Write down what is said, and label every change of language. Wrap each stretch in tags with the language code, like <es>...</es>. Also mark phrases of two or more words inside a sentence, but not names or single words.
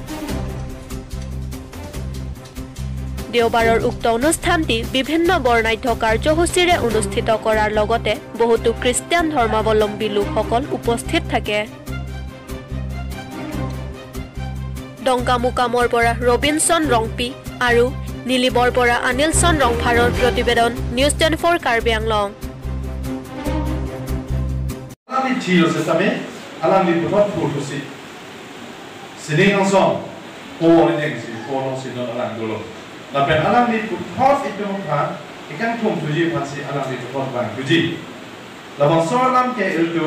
<as>দেওবাৰৰ উক্ত অনুষ্ঠানটি বিভিন্ন বৰ্ণাঢ্য কাৰ্যসূচীৰে অনুষ্ঠিত কৰাৰ লগতে বহুতো খ্ৰীষ্টিয়ান ধৰ্মাৱলম্বী লোকসকল উপস্থিত থাকে। ডংকামুকামৰ পৰা ৰবিনসন ৰংপি আৰু নীলিবৰ পৰা অনিলসন ৰংফাৰৰ প্ৰতিবেদন নিউজ.4 কাৰ্বি আংলং।</as> <mjw>Lapen alam ni puthot itu mukhan ikan thum tuji phansi alam ni puthot bang tuji labang solam ke itu</mjw>